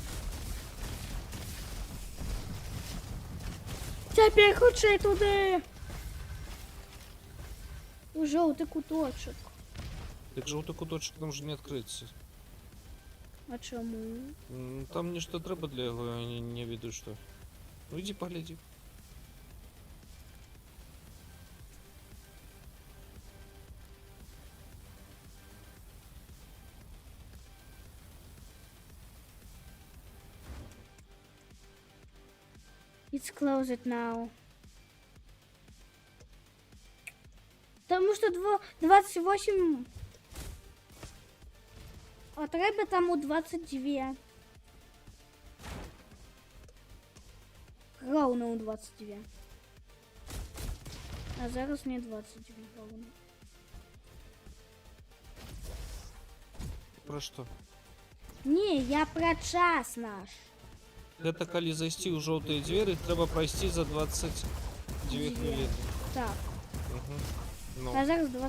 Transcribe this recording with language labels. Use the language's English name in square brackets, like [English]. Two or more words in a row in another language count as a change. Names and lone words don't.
[Belarusian] Цяпер хутчэй туди. У жоўты куточок. Так жоўты куточак нам же не адкрыцца. А чаму? Там нешта трэба для яго, я не ведаю што. Ну ідзі паглядзі. [English] It's closed now. [Ukrainian] Тому що 28. А треба там у 22. Ровно у 22. А зараз не 22 ровно. [Belarusian] Пра што? [Ukrainian] Не, я про час наш. [Belarusian] Гэта калі зайсці ў жоўтыя дзверы, трэба прайсці за 22 хвіліны. Так. Угу. Ну. А зараз 20.